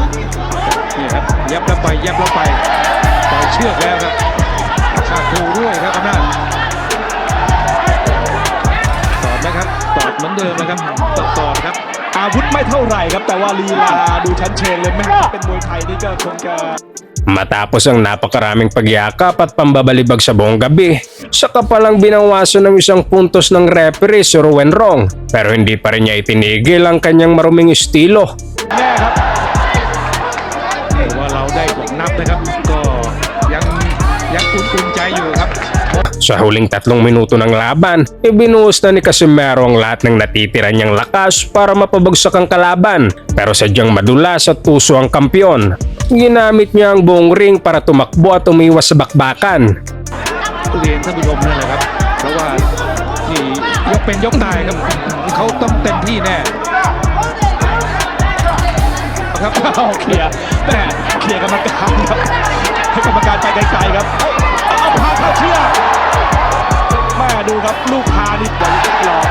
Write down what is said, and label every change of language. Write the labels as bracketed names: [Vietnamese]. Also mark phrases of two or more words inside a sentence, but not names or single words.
[Thai] นี่ครับยับแล้วไปต่อยเชือกแล้วครับชาคูด้วยครับอำนาจตอดไหมครับตอดเหมือนเดิมนะครับตอดครับ อาวุธไม่เท่าไหร่ครับแต่ว่าลีลาดูชั้นเชิงเลยแม่เป็นมวยไทยนี่ก็คงจะ [Filipino] Matapos ang napakaraming pagyakap at pambabalibag sa buong gabi, saka palang binawasan ng isang puntos ng referee si Rowen Rong, pero hindi pa rin niya itinigil ang kanyang maruming estilo. [Thai] แน่ครับ ถือว่าเราได้ผลนับนะครับก็ยังอุ่นใจอยู่ครับ [Filipino] Sa huling 3 minuto ng laban, ibinuhos na ni Casimero ang lahat ng natitira niyang lakas para mapabagsak ang kalaban, pero sadyang madulas at tuso ang kampiyon. Ginamit niya ang buong ring para tumakbo at umiwas sa bakbakan. [Thai] เรียนท่านผู้ชมนั่นแหละครับเพราะว่านี่ยกเป็นยกตายครับเขาต้องเต็มที่แน่ครับ เคลียร์แม่เคลียร์กรรมการครับให้กรรมการไปไกลๆครับเอาพาเข้าเชือกแม่ดูครับลูกพานี่หลอก